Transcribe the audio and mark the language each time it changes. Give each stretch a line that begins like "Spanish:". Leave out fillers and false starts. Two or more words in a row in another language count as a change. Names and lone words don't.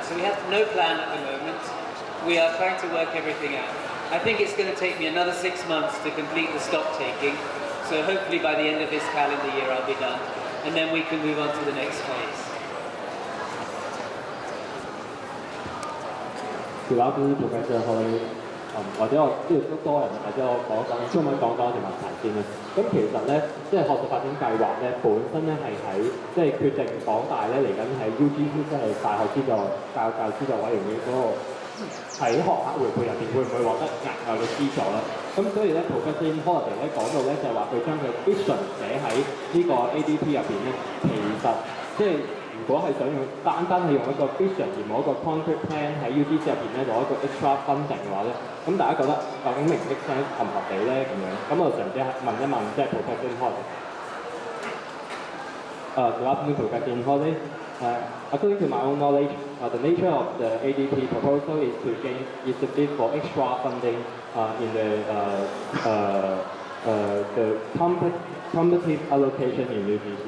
English: So we have no plan at the moment. We are trying to work everything out. I think it's going to take me another 6 months to complete the stock taking. So hopefully by the end of this calendar year I'll be done, and then we can move on to the next phase. Good afternoon, Professor Holliday.
Cantonese: 或者我知道都多人或者我講中文講多條問題先啦。咁其實咧，即係學術發展計劃咧，本身咧係喺即係決定港大咧嚟緊喺 UGC 即係大學資助教育資助委員會嗰個喺學額回配入邊會唔會獲得額外嘅資助啦？咁所以咧 Professor Ian Holliday 咧講到咧就係話佢將佢 vision 寫喺呢個 ADP 入邊咧，其實即係。如果係想用單係用一個 vision 而冇一個
English: concrete plan
Cantonese: 喺 UGC 入邊咧攞一個
English: extra funding
Cantonese: 嘅話咧，咁大家覺得究竟明唔明合唔合理咧咁樣？咁我嘗試問一問即係 Professor Ian Holliday。
English: Good afternoon, Professor Ian Holliday. According to my own knowledge, the nature of the ADP proposal is to bid for extra funding in the competitive allocation in UGC.